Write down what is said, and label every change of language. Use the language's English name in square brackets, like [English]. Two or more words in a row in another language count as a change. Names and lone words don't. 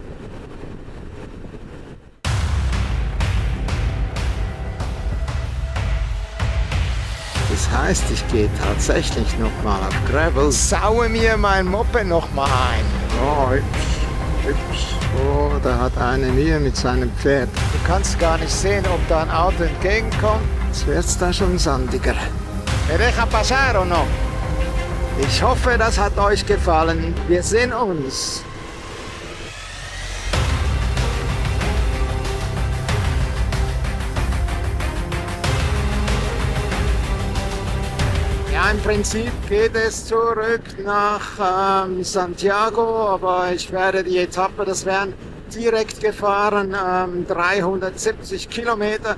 [German] Das heißt, ich gehe tatsächlich nochmal auf Gravel, saue mir mein Moped nochmal ein. Oh, hübsch. Oh, da hat eine Mühe mit seinem Pferd. Du kannst gar nicht sehen, ob da ein Auto entgegenkommt. Jetzt wird's da schon sandiger. [Spanish] ¿Me deja pasar o no? [German] Ich hoffe, das hat euch gefallen. Wir sehen uns. Ja, im Prinzip geht es zurück nach Santiago, aber ich werde die Etappe, das wären direkt gefahren, 370 Kilometer.